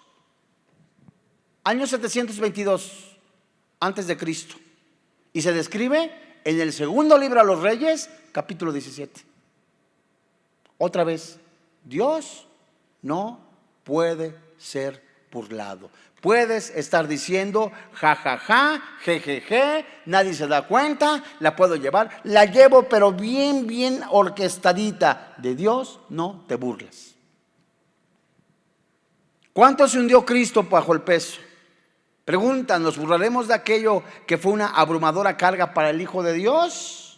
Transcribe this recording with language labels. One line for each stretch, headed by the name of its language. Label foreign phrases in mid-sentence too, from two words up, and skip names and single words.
Spanish: Año 722 antes de Cristo, y se describe en el segundo libro a los Reyes, capítulo 17. Otra vez, Dios no puede ser burlado. Puedes estar diciendo: ja, ja, ja, je, je, je, nadie se da cuenta, la puedo llevar, la llevo, pero bien, bien orquestadita. De Dios no te burles. ¿Cuánto se hundió Cristo bajo el peso? Preguntan: ¿nos burlaremos de aquello que fue una abrumadora carga para el Hijo de Dios?